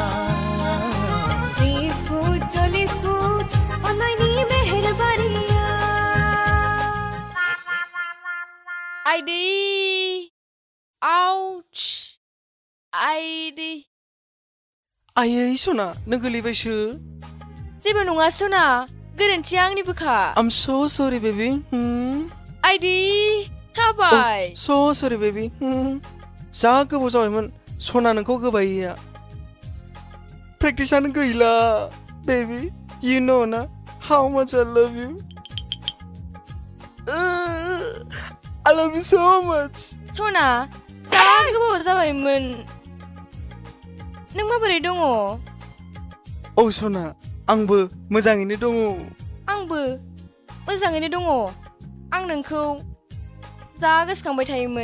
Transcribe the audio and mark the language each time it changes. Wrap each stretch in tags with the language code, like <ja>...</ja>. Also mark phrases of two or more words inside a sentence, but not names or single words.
<brx>30 फुट 40 फुट अननायनि मेहेरबारिया आइदै आउच आइदै आयै सना नों गोलैबायसो जेबो नङा सना गोरोन्थिया आंनिबोखा</brx> <en>I'm so sorry baby</en> <brx>आइदै थाबाय</brx> <en>so sorry baby</en> <brx>जा गोबाव जाबायमोन सना नोंखौ गोबायैया प्रेक्टिसानो गैला</brx> <en>baby you know ना how much I love you I love you so much</en> <brx>सना जा गोबाव जाबायमोन नों माबोरै दङ औ सना आंबो मोजाङैनो दङ आंबो मोजाङैनो दङ आं नोंखौ जा गोसोखांबाय थायोमोन</brx>